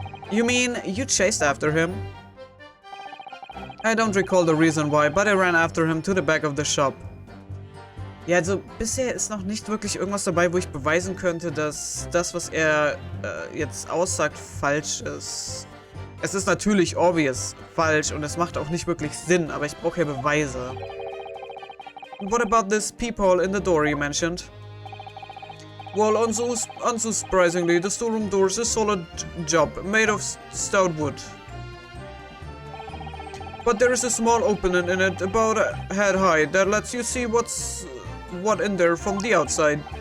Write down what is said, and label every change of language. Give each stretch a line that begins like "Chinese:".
English: You mean you chased after him? I don't recall the reason why, but I ran after him to the back of the shop.
German: Ja, also bisher ist noch nicht wirklich irgendwas dabei, wo ich beweisen könnte, dass das, was er jetzt aussagt, falsch ist. Es ist natürlich obvious falsch und es macht auch nicht wirklich Sinn, aber ich brauche ja Beweise.
English: What about this peephole in the door you mentioned? Well, unsurprisingly, the storeroom door is a solid job, made of stout wood. But there is a small opening in it, about a head high, that lets you see what in there from the outside.